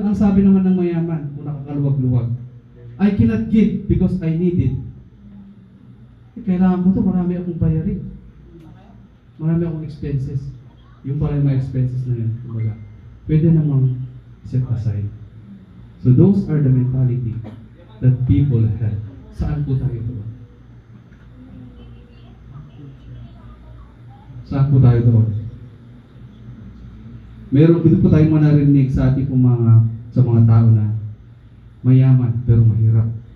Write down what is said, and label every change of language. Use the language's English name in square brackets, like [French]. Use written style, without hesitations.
[Filipino] Ang sabi naman ng mayaman, kung nakakaluwag-luwag, [English] I cannot give because I need it. [Filipino] Kailangan ko ito, marami akong bayarin. Marami akong expenses. Yung pala yung mga expenses na yun. Kumbaga, pwede namang set aside. [English] So those are the mentality that people have. [Filipino] Saan po tayo doon? Saan po tayo doon? Meron dito po tayong manarinig sa ating sa mga tao na mayaman pero mahirap.